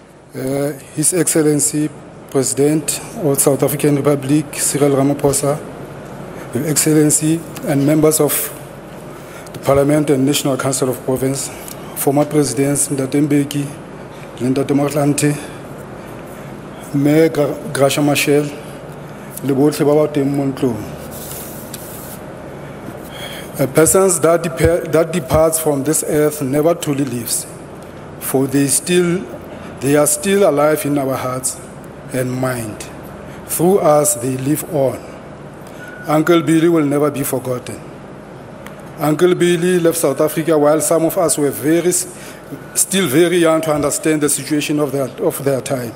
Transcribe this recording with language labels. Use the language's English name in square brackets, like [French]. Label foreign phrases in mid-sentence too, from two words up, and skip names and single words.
[English] His Excellency President of South African Republic, Cyril Ramaphosa, Your Excellency and members of the Parliament and National Council of Province, former Presidents Ndate Mbeki, Ndate Motlanthe, Mayor Gracia Machel, [Tswana] le botlhe ba ba teng mo ntlong. [English] A person that departs from this earth never truly lives, for they are still alive in our hearts and mind. Through us, they live on. Uncle Billy will never be forgotten. Uncle Billy left South Africa while some of us were still very young to understand the situation of their time.